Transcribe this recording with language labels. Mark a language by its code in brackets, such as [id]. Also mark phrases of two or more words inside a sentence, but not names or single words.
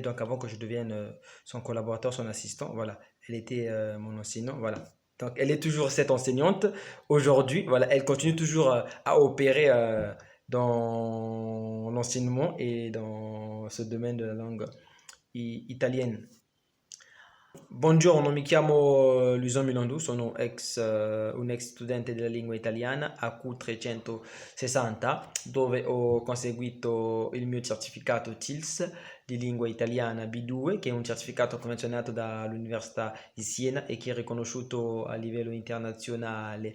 [fr] Donc, avant que je devienne son collaborateur, son assistant, voilà, elle était mon enseignant. Voilà. Donc, elle est toujours cette enseignante aujourd'hui. Voilà, elle continue toujours à opérer dans l'enseignement et dans ce domaine de la langue italienne. [it] Buongiorno, mi chiamo Luison Milandu, sono un ex studente della lingua italiana a Q360, dove ho conseguito il mio certificato TILS di lingua italiana B2, che è un certificato convenzionato dall'Università di Siena e che è riconosciuto a livello internazionale.